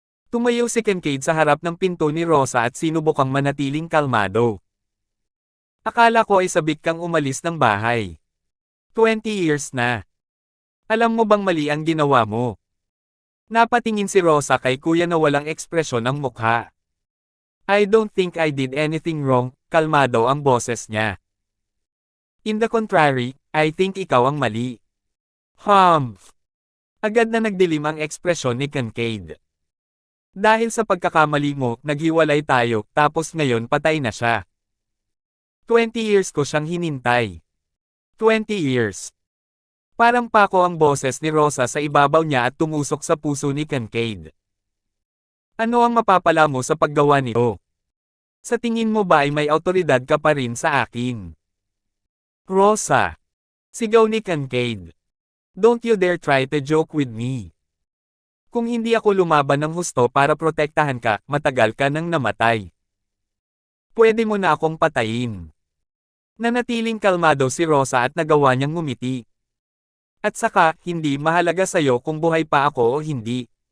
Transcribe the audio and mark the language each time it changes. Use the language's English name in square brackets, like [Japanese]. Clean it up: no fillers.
[Filipino] Tumayo si Kincaid sa harap ng pinto ni Rosa at sinubukang manatiling kalmado. Akala ko ay sabik kang umalis ng bahay. [English] 20 years [Filipino] na. Alam mo bang mali ang ginawa mo? Napatingin si Rosa kay kuya na walang ekspresyon ang mukha. [English] I don't think I did anything wrong, [Filipino] kalmado ang boses niya. [English] In the contrary, I think [Filipino] ikaw ang mali. [English] Humph! [Filipino] Agad na nagdilim ang ekspresyon ni Kincaid. Dahil sa pagkakamali mo, naghiwalay tayo, tapos ngayon patay na siya. [English] 20 years [Filipino] ko siyang hinintay. 20 years. Parang pako ang boses ni Rosa sa ibabaw niya at tumusok sa puso ni Kincaid. Ano ang mapapala mo sa paggawa nito? Sa tingin mo ba ay may awtoridad ka pa rin sa akin? Rosa. Sigaw ni Kincaid. [English] Don't you dare try to joke with me. [Filipino] Kung hindi ako lumaban ng husto para protektahan ka, matagal ka nang namatay. Pwede mo na akong patayin. Nanatiling kalmado si Rosa at nagawa niyang ngumiti. At saka, hindi mahalaga sa'yo kung buhay pa ako o hindi.